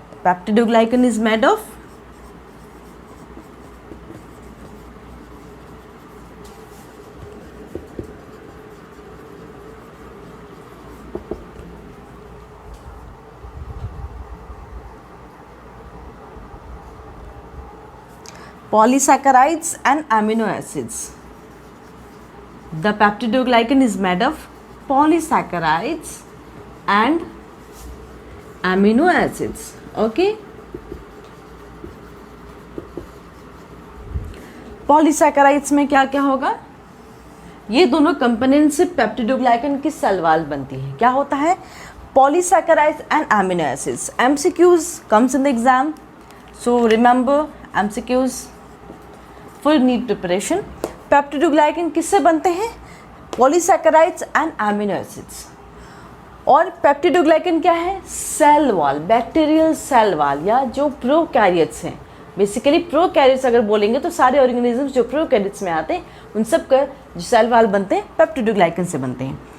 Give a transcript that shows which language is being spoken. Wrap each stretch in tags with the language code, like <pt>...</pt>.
<en>Peptidoglycan is made of polysaccharides and amino acids. The peptidoglycan is made of polysaccharides and amino acids.</en> <hi>Okay, polysaccharides में क्या क्या होगा? ये दोनों component से पेप्टिडोग्लाइकन की सेल वॉल बनती है. क्या होता है?</hi> <en>polysaccharides and amino acids. MCQs comes in the exam, so remember MCQs for NEET preparation.</en> <hi>Peptidoglycan किससे बनते हैं?</hi> <en>Polysaccharides and amino acids.</en> <hi>और पेप्टिडोग्लाइकन क्या है? Cell wall, bacterial cell wall, या जो प्रोकैरियोट्स हैं. बेसिकली प्रोकैरियोट्स अगर बोलेंगे तो सारे ऑर्गेनिजम्स जो प्रोकैरियोट्स में आते हैं उन सब का जो सेल वॉल बनते हैं पेप्टिडोग्लाइकन से बनते हैं.</hi>